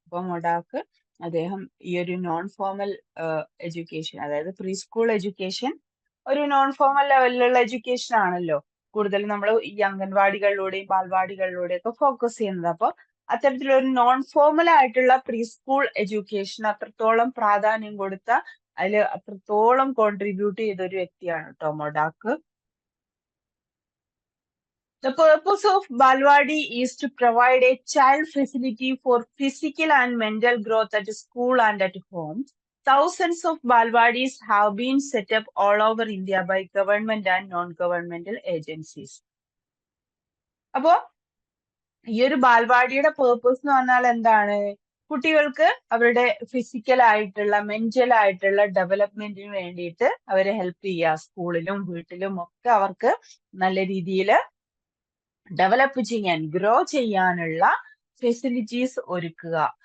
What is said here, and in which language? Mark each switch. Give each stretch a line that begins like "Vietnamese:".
Malayalam: അപ്പം ഒരാൾക്ക് അദ്ദേഹം ഈ ഒരു നോൺ ഫോമൽ എഡ്യൂക്കേഷൻ, അതായത് പ്രീ സ്കൂൾ എഡ്യൂക്കേഷൻ ഒരു നോൺ ഫോമൽ ലെവലിലുള്ള എഡ്യൂക്കേഷൻ ആണല്ലോ കൂടുതൽ നമ്മൾ ഈ അംഗൻവാടികളിലൂടെയും ബാൽവാടികളിലൂടെയും ഒക്കെ ഫോക്കസ് ചെയ്യുന്നത്. അപ്പോൾ അത്തരത്തിലൊരു നോൺ ഫോമൽ ആയിട്ടുള്ള പ്രീ സ്കൂൾ എഡ്യൂക്കേഷൻ അത്രത്തോളം പ്രാധാന്യം കൊടുത്ത, അതിൽ അത്രത്തോളം കോൺട്രിബ്യൂട്ട് ചെയ്ത ഒരു വ്യക്തിയാണ് കേട്ടോ മൊഡാക്ക്.
English: The purpose of Balwadi is to provide a child facility for physical and mental growth at school and at home. Thousands of Balwadis have been set up all over India by government and non-governmental agencies.
Malayalam: അപ്പോ ഈ ഒരു ബാൽവാടിയുടെ purpose എന്ന് പറഞ്ഞാൽ എന്താണ്? കുട്ടികൾക്ക് അവരുടെ physical ആയിട്ടുള്ള mental ആയിട്ടുള്ള ഡെവലപ്മെന്റിന് വേണ്ടിയിട്ട് അവരെ ഹെൽപ്പ് ചെയ്യുക. സ്കൂളിലും വീട്ടിലും ഒക്കെ അവർക്ക് നല്ല രീതിയിൽ ഡെവലപ്പ് ചെയ്യാൻ, ഗ്രോ ചെയ്യാനുള്ള ഫെസിലിറ്റീസ് ഒരുക്കുക.